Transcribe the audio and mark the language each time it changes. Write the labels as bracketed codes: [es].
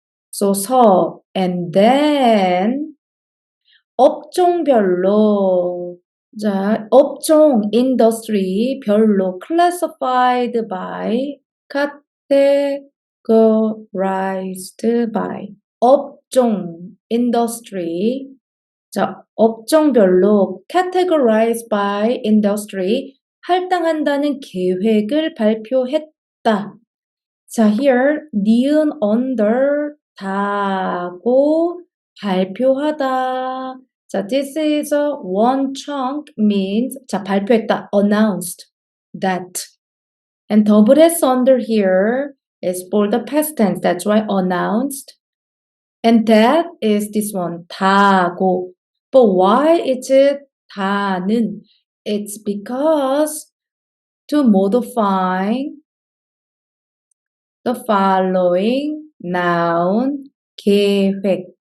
[en] So 서 and then 업종별로 자 업종 industry 별로 classified by categorized by 업종 industry 자 업종별로 categorized by industry [ko] 할당한다는 계획을 발표했다. 자 here 니은 under 다고 발표하다. [en] 자, this is a one chunk means 자, 발표했다. announced that. And double S under here is for the past tense. That's why announced. And that is this one. [ko] 다고. [en] But why is it 다는? It's because to modify the following noun 계획.